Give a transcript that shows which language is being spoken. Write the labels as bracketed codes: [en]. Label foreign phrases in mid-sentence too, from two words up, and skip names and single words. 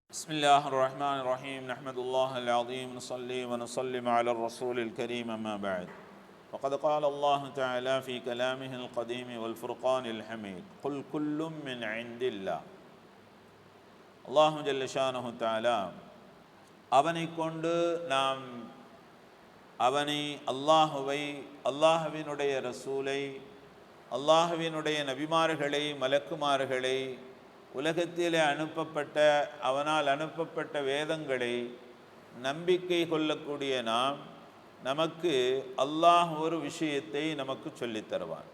[ar] بسم الله الرحمن الرحيم نحمد الله العظيم نصلي ونسلم على الرسول الكريم أما بعد فقد قال الله تعالى في كلامه القديم والفرقان الحميد قل كل من عند الله الله جل شانه تعالى [ta] அவனை கொண்டு நாம் அவனை அல்லாஹுவை அல்லாஹ்வினுடைய ரசூலை அல்லாஹ்வினுடைய நபிமார்களை மலக்குமார்களை உலகத்திலே அனுப்பப்பட்ட அவனால் அனுப்பப்பட்ட வேதங்களை நம்பிக்கை கொள்ளக்கூடிய நாம் நமக்கு அல்லாஹ் ஒரு விஷயத்தை நமக்கு சொல்லித் தருவான்.